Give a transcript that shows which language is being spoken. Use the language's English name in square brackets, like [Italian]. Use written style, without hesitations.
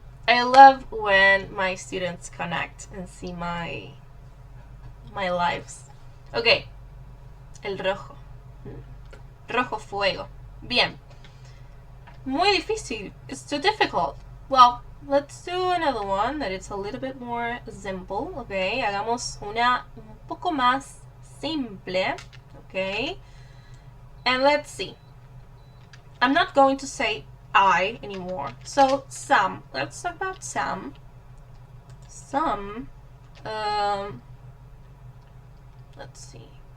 [English] I love when my students connect and see my lives. [Spanish] Okay. El rojo. Rojo fuego. Bien. Muy difícil. [English] It's too difficult. Well, let's do another one that it's a little bit more simple. Okay. [Spanish] Hagamos una un poco más simple. [English] Okay. And let's see. I'm not going to say I anymore. So, some. Let's talk about some. Some. Let's see.